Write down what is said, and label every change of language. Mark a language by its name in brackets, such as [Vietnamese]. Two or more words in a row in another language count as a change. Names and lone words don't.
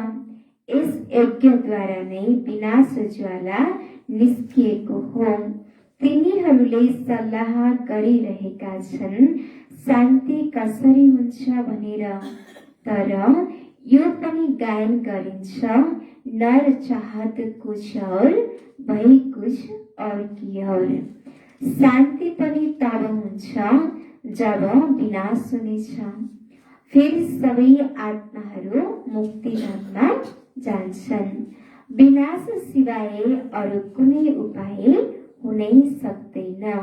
[Nepali] यस यज्ञद्वारा नै विनाश ज्वाला निस्किएको हो। तिनीहरूले सल्लाह गरिरहेका छन् शान्ति कसरी हुन्छ भनेर। तर यो पनि गायन गरिन्छ, [Hindi] नर चाहत कुछ और भई कुछ और की और। [Nepali] शान्ति पनि तब हुन्छ जब विनाश हुनेछ। फेरि सबै आत्माहरू मुक्तिधाममा जान्छन्। विनाश सिवाय अरू कुनै उपाय हुनै सक्दैन।